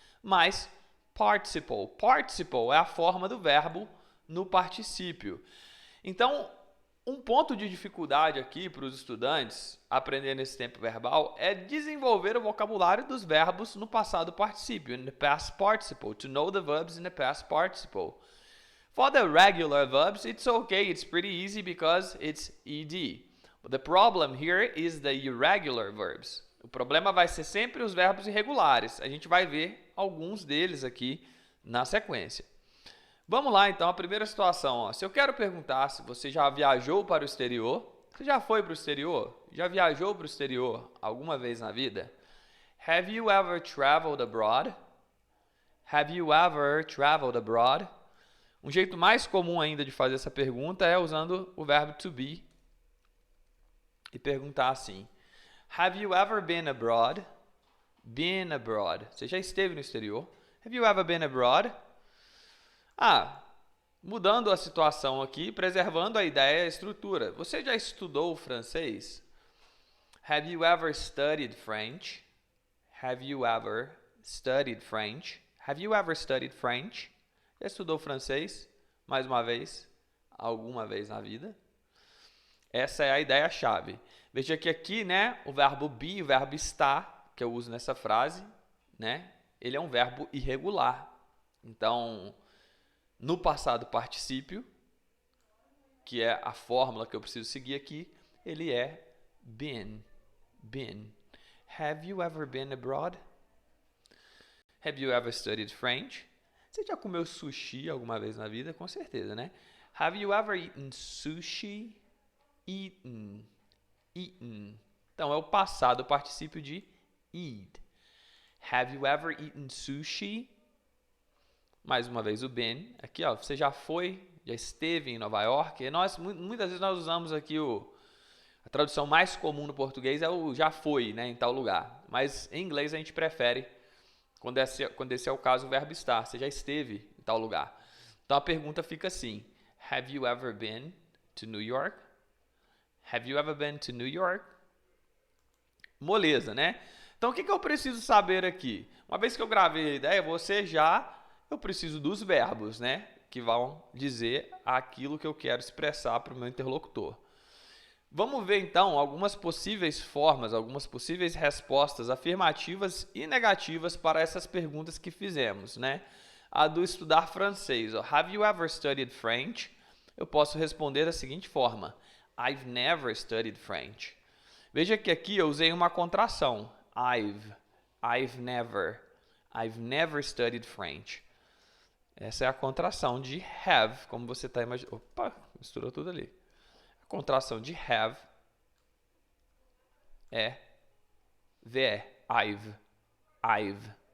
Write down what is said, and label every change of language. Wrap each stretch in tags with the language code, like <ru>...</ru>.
<pt>Mas participle. Participle é a forma do verbo no particípio. Então, um ponto de dificuldade aqui para os estudantes aprendendo esse tempo verbal é desenvolver o vocabulário dos verbos no passado particípio,</pt> <en>in the past participle, to know the verbs in the past participle. For the regular verbs, it's okay, it's pretty easy because it's ed. But the problem here is the irregular verbs.</en> <pt>O problema vai ser sempre os verbos irregulares. A gente vai ver alguns deles aqui na sequência. Vamos lá, então, a primeira situação. Ó. Se eu quero perguntar se você já viajou para o exterior, você já foi para o exterior? Já viajou para o exterior alguma vez na vida?</pt> <en>Have you ever traveled abroad? Have you ever traveled abroad?</en> <pt>Um jeito mais comum ainda de fazer essa pergunta é usando o verbo to be e perguntar assim:</pt> <en>Have you ever been abroad? Been abroad.</en> <pt>Você já esteve no exterior?</pt> <en>Have you ever been abroad?</en> <pt>Mudando a situação aqui, preservando a ideia e a estrutura. Você já estudou francês?</pt> <en>Have you ever studied French? Have you ever studied French? Have you ever studied French?</en> <pt>Já estudou francês? Mais uma vez, alguma vez na vida? Essa é a ideia-chave. Veja que aqui, né, o verbo be, o verbo estar, que eu uso nessa frase, né, ele é um verbo irregular. Então, no passado particípio, que é a fórmula que eu preciso seguir aqui, ele é been.</pt> <en>Been. Have you ever been abroad? Have you ever studied French?</en> <pt>Você já comeu sushi alguma vez na vida? Com certeza, né?</pt> <en>Have you ever eaten sushi? Eaten. Eaten.</en> <pt>Então, é o passado particípio de eat.</pt> <en>Have you ever eaten sushi?</en> <pt>Mais uma vez o been. Aqui, ó, você já foi, já esteve em Nova York. E muitas vezes nós usamos aqui a tradução mais comum no português é o já foi, né, em tal lugar. Mas em inglês a gente prefere, quando esse é o caso, o verbo estar. Você já esteve em tal lugar. Então a pergunta fica assim:</pt> <en>Have you ever been to New York? Have you ever been to New York?</en> <pt>Moleza, né? Então, o que eu preciso saber aqui? Uma vez que eu gravei a ideia, eu preciso dos verbos, né? que vão dizer aquilo que eu quero expressar para o meu interlocutor. Vamos ver então algumas possíveis formas, algumas possíveis respostas afirmativas e negativas para essas perguntas que fizemos, né? A do estudar francês, ó,</pt> <en>Have you ever studied French?</en> <pt>Eu posso responder da seguinte forma:</pt> <en>I've never studied French.</en> <pt>Veja que aqui eu usei uma contração.</pt> <en>I've never studied French.</en> <pt>Essa é a contração de have, como você está imaginando. Opa, misturou tudo ali. A contração de have é VE, I've.</pt>